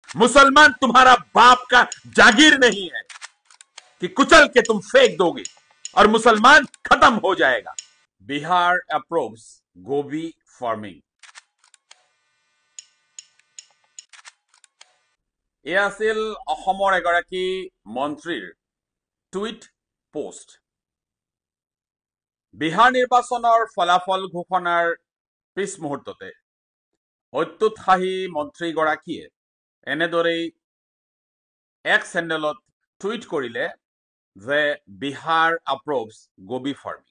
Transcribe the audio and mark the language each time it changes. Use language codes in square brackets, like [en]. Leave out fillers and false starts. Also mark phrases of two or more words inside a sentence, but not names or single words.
[hi] मुसलमान तुम्हारा बाप का जागीर नहीं है कि कुचल के तुम फेंक दोगे और मुसलमान खत्म हो जाएगा। [en] Bihar approves gobhi farming. [as] এয়া আছিল অসমৰ এগৰাকী মন্ত্ৰীৰ টুইট পোষ্ট। বিহাৰ নিৰ্বাচনৰ ফলাফল ঘোষণাৰ পিছ মুহূৰ্ততে অত্যুৎসাহী মন্ত্ৰীগৰাকীয়ে এনেদৰেই এক চেনেলত টুইট কৰিলে যে [en] Bihar approves gobi farming.